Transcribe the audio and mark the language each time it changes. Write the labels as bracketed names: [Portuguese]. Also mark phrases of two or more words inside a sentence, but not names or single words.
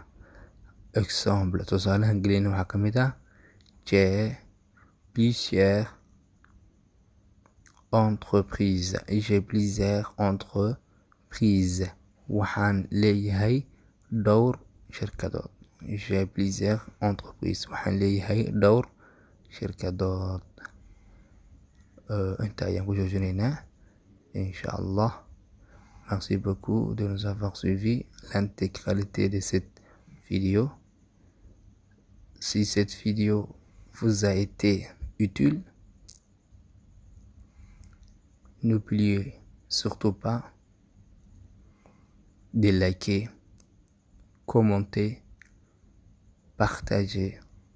[Somali] Exemple, tusaalahan gelina waxaa kamid ah [French] j'ai plusieurs entreprises. j'ai plusieurs entreprises. [Somali] waxaan leeyahay dhowr shirkadood. [French] j'ai plusieurs entreprises. [Somali] waxaan leeyahay dhowr shirkadood. inta ayaan ku joojinaynaa inshallah. [French] Merci beaucoup de nous avoir suivi l'intégralité de cette vidéo. Si cette vidéo vous a été utile, n'oubliez surtout pas de liker, commenter, partager